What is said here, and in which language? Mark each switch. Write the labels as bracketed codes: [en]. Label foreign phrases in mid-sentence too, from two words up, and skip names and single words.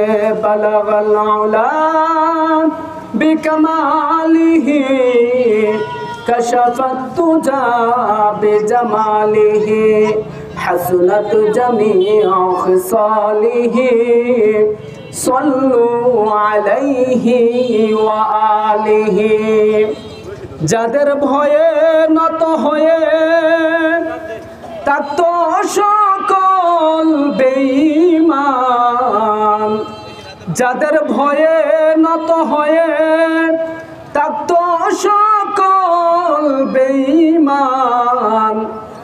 [ar] بلغ العلا بکمالہ کشف الدجا بجمالہ. حسنت جمیع خصالہ صلوا علیہ وآلہ. [bn] যাদের ভয়ে নত হয়ে থাকত সকল বেঈমান. যাদের ভয়ে নত হয়ে থাকত সকল বেঈমান.